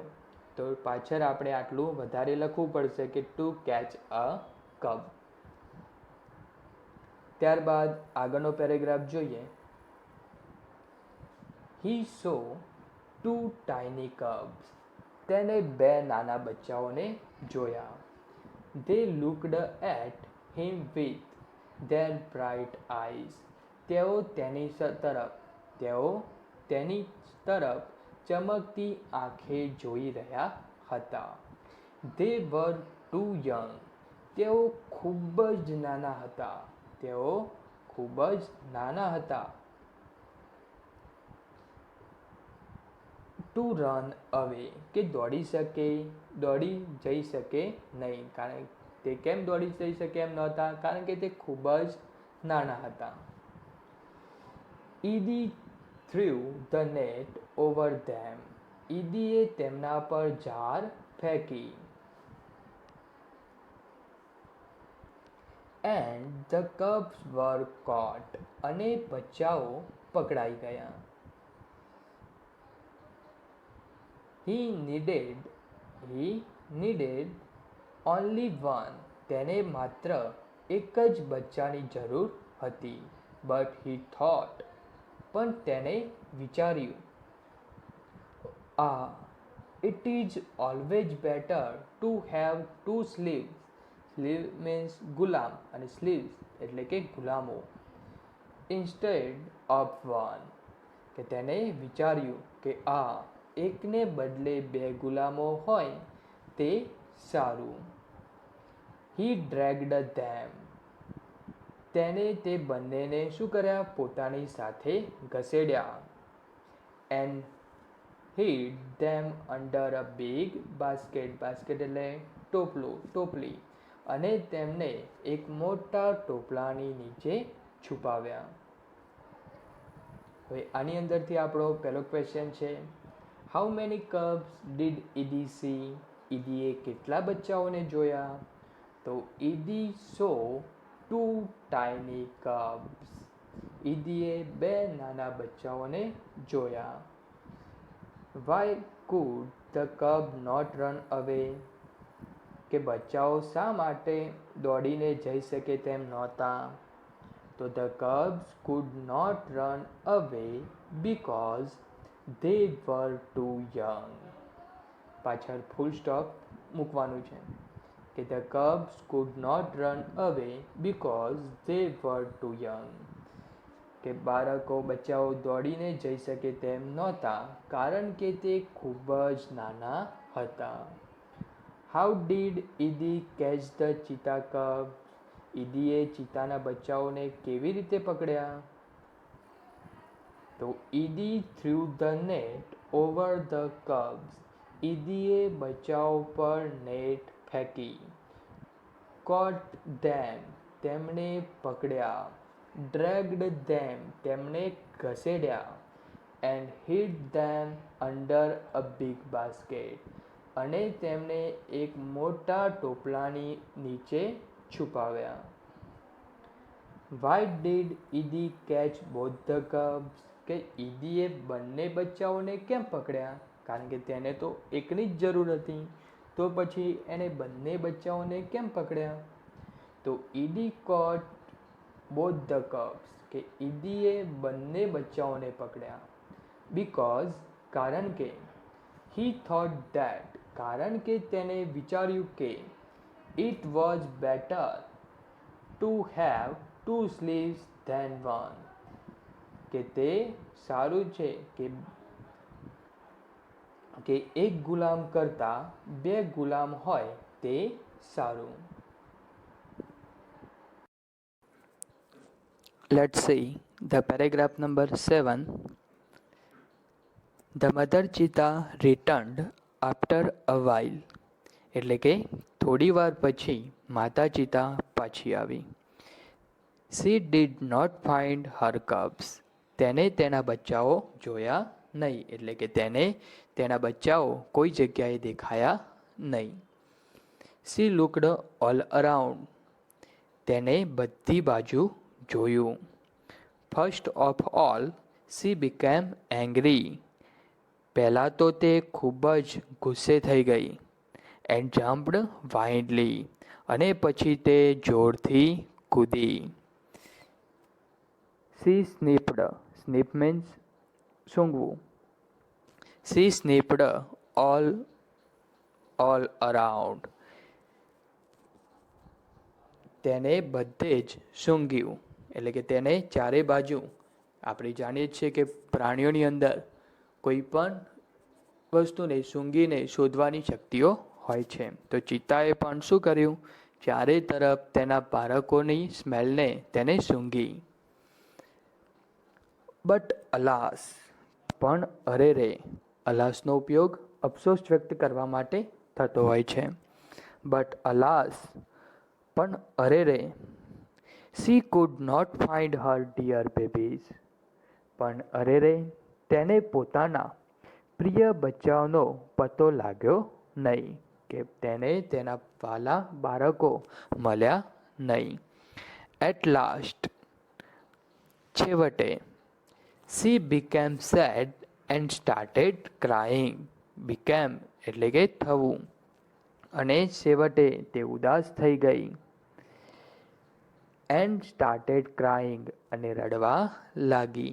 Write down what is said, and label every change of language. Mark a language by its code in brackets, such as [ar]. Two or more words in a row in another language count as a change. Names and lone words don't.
[gu] તો પાછળ આપણે આટલું વધારે લખવું પડશે કે [en] to catch a cup. [gu] ત્યારબાદ આગળનો પેરેગ્રાફ જોઈએ. [en] He saw two tiny cubs. [gu] તેને બે નાના બચ્ચાઓને જોયા. [en] They looked at him with their bright eyes. [gu] તેઓ તેની તરફ ચમકતી આંખે જોઈ રહ્યા હતા. [en] They were too young. [gu] તેઓ ખૂબ જ નાના હતા. [en] to run away, [gu] કે દોડી જઈ શકે નહીં. કારણ તે કેમ દોડી જઈ શકે એમ નહોતા? કારણ કે તે ખૂબ જ નાના હતા. [en] ઈડી threw the net over them. [gu] ઈદીએ તેમના પર ઝાર ફેંકી. [en] And the cubs were caught. [gu] અને બચ્ચાઓ પકડાઈ ગયા. [en] He needed only one. [gu] તેને માત્ર એક જ બચ્ચાની જરૂર હતી. [en] But he thought. [gu] પણ તેને વિચાર્યું. [en] It is always better to have two slaves. Slave means [gu] ગુલામ અને slaves એટલે કે ગુલામો. [en] Instead of one. [gu] કે તેને વિચાર્યું કે એકને બદલે બે ગુલામો હોય તે સારું. [en] He dragged them. [gu] તેને તે બંનેને શું કર્યા? પોતાની સાથે ઘસેડ્યા. [en] And hid them under a big basket. [gu] Basket એટલે ટોપલી. અને તેમને એક મોટા ટોપલાની નીચે છુપાવ્યા. હવે આની અંદરથી આપણો પહેલો ક્વેશ્ચન છે, [en] how many cubs did Edie see? [gu] ઈદીએ કેટલા બચ્ચાઓને જોયા? તો [en] Edie saw two tiny cubs. [gu] ઈદીએ બે નાના બચ્ચાઓને જોયા. [en] Why could the cub not run away? [gu] કે બચ્ચાઓ શા માટે દોડીને જઈ શકે તેમ નહોતા? [en] તો the cubs could not run away because they were too young. [gu] પાછળ ફૂલ સ્ટોપ મૂકવાનું છે કે [en] the cubs could not run away because they were too young. [gu] કે બચ્ચાઓ દોડીને જઈ શકે તેમ નહોતા કારણ કે તે ખૂબ જ નાના હતા. [en] How did Edie catch the cheetah cubs? [gu] ઈદીએ ચિત્તાના બચ્ચાઓને કેવી રીતે પકડ્યા? [en] તો ઈડી threw the net over the cubs. [gu] ઈદીએ બચ્ચાઓ પર નેટ ફેંકી. [en] Caught them. [gu] તેમણે પકડ્યા. [en] Dragged them. [gu] તેમણે ઘસેડ્યા. [en] And hid them under a big basket. [gu] અને તેમને એક મોટા ટોપલાની નીચે છુપાવ્યા. [en] Why did Edie catch both the cubs? [gu] કે ઈદીએ બંને બચ્ચાઓને કેમ પકડ્યા? કારણ કે તેને તો એકની જ જરૂર હતી, તો પછી એને બંને બચ્ચાઓને કેમ પકડ્યા? [en] તો ઈડી caught both the cubs. [gu] કે ઈદીએ બંને બચ્ચાઓને પકડ્યા. [en] Because [gu] કારણ કે [en] he thought that. [gu] કારણ કે તેને વિચાર્યું કે [en] it was better to have two slaves than one. [gu] કે તે સારું છે કે એક ગુલામ કરતા બે ગુલામ હોય તે સારું. [en] Let's see the paragraph number 7. The mother cheetah returned after a while. [gu] એટલે કે થોડી વાર પછી માતા ચિતા પાછી આવી. [en] She did not find her cubs. [gu] તેને તેના બચ્ચાઓ જોયા નહીં, એટલે કે તેને તેના બચ્ચાઓ કોઈ જગ્યાએ દેખાયા નહીં. [en] She looked all around. [gu] તેને બધી બાજુ જોયું. [en] First of all, she became angry. [gu] પહેલાં તો તે ખૂબ જ ગુસ્સે થઈ ગઈ. [en] And jumped wildly. [gu] અને પછી તે જોરથી કૂદી. [en] She sniffed. Sniff means સૂંઘવું. She sniffed all around. [gu] તેને બધે જ સૂંઘ્યું, એટલે કે તેને ચારે બાજુ. આપણે જાણીએ છીએ કે પ્રાણીઓની અંદર કોઈ પણ વસ્તુને સૂંઘીને શોધવાની શક્તિઓ હોય છે. તો ચિત્તાએ પણ શું કર્યું? ચારે તરફ તેના બાળકોની સ્મેલને તેને સૂંઘી. [en] but alas, [gu] પણ અરે રે. અલાસનો ઉપયોગ અફસોસ વ્યક્ત કરવા માટે થતો હોય છે. [en] but alas, [gu] પણ અરે રે. [en] She could not find her dear babies. [gu] પણ અરે રે, તેને પોતાના પ્રિય બચ્ચાઓનો પતો લાગ્યો નહીં, કે તેને તેના વાલા બાળકો મળ્યા નહીં. [en] At last, છેવટે. She became sad and started crying. [gu] Became એટલે કે થવું, અને છેવટે તે ઉદાસ થઈ ગઈ. [en] And started crying, [gu] અને રડવા લાગી.